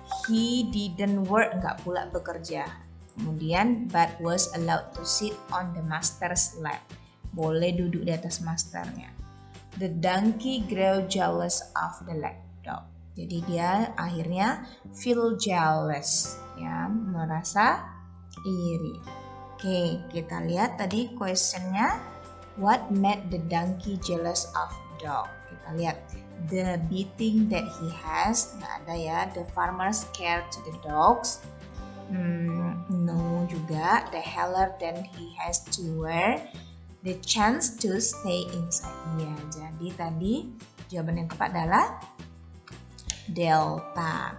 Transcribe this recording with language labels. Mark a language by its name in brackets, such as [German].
[English] He didn't work, [Indonesian] nggak pula bekerja. Kemudian [English] but was allowed to sit on the master's lap. [Indonesian] Boleh duduk di atas masternya. [English] The donkey grew jealous of the lapdog. [Indonesian] Jadi dia akhirnya [English] feel jealous, [Indonesian] ya, merasa iri. Oke, kita lihat tadi questionnya. [English] What made the donkey jealous of the dog? [Indonesian] Kita lihat. [English] The beating that he has. [Indonesian] Nggak ada ya. [English] The farmer scared to the dogs. No juga. The heller that he has to wear. The chance to stay inside. [Indonesian] Ya, jadi tadi jawaban yang tepat adalah delta.